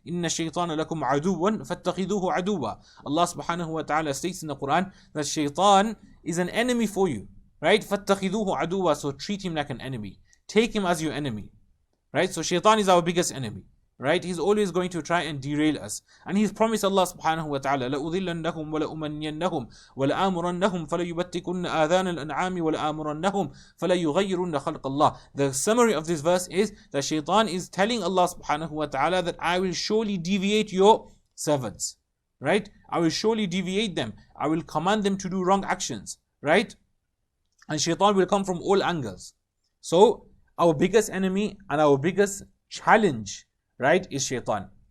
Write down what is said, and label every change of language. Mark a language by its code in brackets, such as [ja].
[ar] Inna shaytana lakum aduwan fattakhiduhu aduwa. [en] Allah subhanahu wa ta'ala states in the Quran that shaitan is an enemy for you, right? [ar] Fattakhiduhu aduwa. [en] So treat him like an enemy. Take him as your enemy, right? So shaitan is our biggest enemy, right? He's always going to try and derail us. And he's promised Allah subhanahu wa ta'ala, [ar] لَأُذِلَّنَّهُمْ وَلَأُمَنِّيَنَّهُمْ وَلَآمُرَنَّهُمْ فَلَيُبَتِّكُنَّ آذَانَ الْأَنْعَامِ وَلَآمُرَنَّهُمْ فَلَيُغَيِّرُنَّ خَلْقَ اللَّهِ. [en] The summary of this verse is that shaitan is telling Allah subhanahu wa ta'ala that I will surely deviate your servants, right? I will surely deviate them. I will command them to do wrong actions, right? And shaitan will come from all angles. So our biggest enemy and our biggest challenge, right, is shaitan.